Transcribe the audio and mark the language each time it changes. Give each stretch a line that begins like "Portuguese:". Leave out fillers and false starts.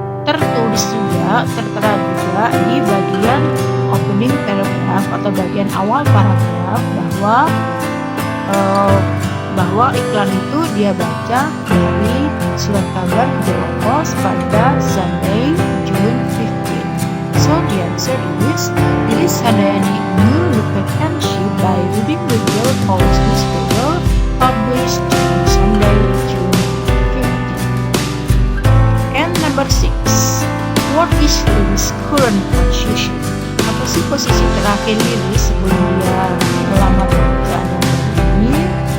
Indonesian: Tertulis juga, tertera juga di bagian opening paragraph atau bagian awal paragraf bahwa iklan itu dia baca dari surat kabar Jawa Post pada Sunday, June 15.
English: So the answer is, Lilis Handayani knew the vacancy by reading the Jawa Post newspaper published on Sunday, June 15. And number 6, what is Lilis' current position?
Indonesian: Apa sih posisi terakhir Lilis sebelum dia melamar pekerjaan yang baru ini?